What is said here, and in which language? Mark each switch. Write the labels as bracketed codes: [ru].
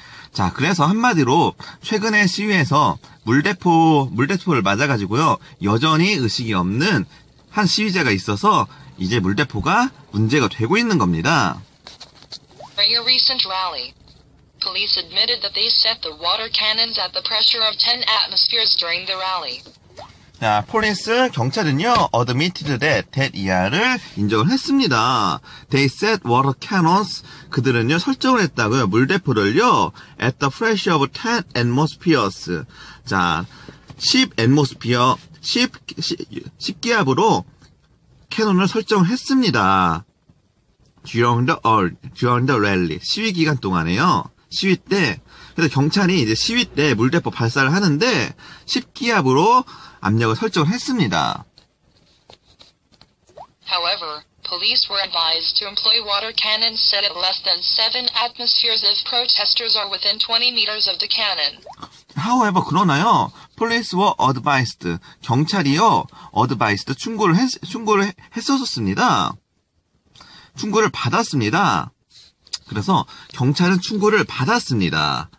[ko] 자, 그래서 한마디로 최근의 시위에서 물대포를 맞아가지고요. 여전히 의식이 없는 한 시위자가 있어서 이제 물대포가 문제가 되고 있는 겁니다. [en] During a recent rally, police admitted that they set the water cannons at the pressure of 10 atmospheres during the rally. [ko] 자, 경찰은요, [en] admitted that [ko] 이하를 인정을 했습니다. [en] They set water cannons. [ko] 그들은요, 설정을 했다고요. 물대포를요, [en] at the pressure of 10 atmospheres. [ko] 자, 10 atmosphere, 10기압으로 캐논을 설정을 했습니다. [en] during the rally. [ko] 시위 기간 동안에요. 시위 때. 그래서 경찰이 이제 시위 때 물대포 발사를 하는데, 10기압으로 압력을 설정을 했습니다. [en] However, police were advised to employ water cannons set at less than 7 atmospheres if protesters are within 20 meters of the cannon. However, [ko] 그러나요, [en] police were advised. [ko] 경찰이요, advised, 충고를 했었습니다. 충고를 받았습니다. 그래서 경찰은 충고를 받았습니다.